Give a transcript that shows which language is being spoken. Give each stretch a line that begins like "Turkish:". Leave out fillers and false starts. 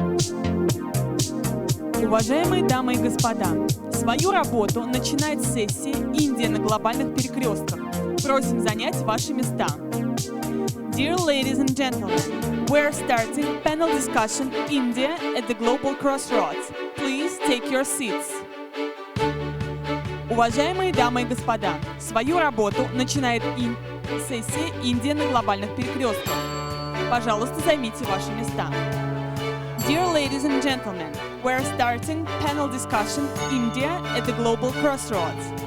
Russian: Уважаемые дамы и господа, свою работу начинает сессия «Индия на глобальных перекрестках». Просим занять ваши места.
English: Dear ladies and gentlemen, we're starting panel discussion India at the global crossroads. Please take your seats.
Russian: Уважаемые дамы и господа, свою работу начинает сессия «Индия на глобальных перекрестках». Пожалуйста, займите ваши места.
English: Dear ladies and gentlemen, we're starting panel discussion India at the global crossroads.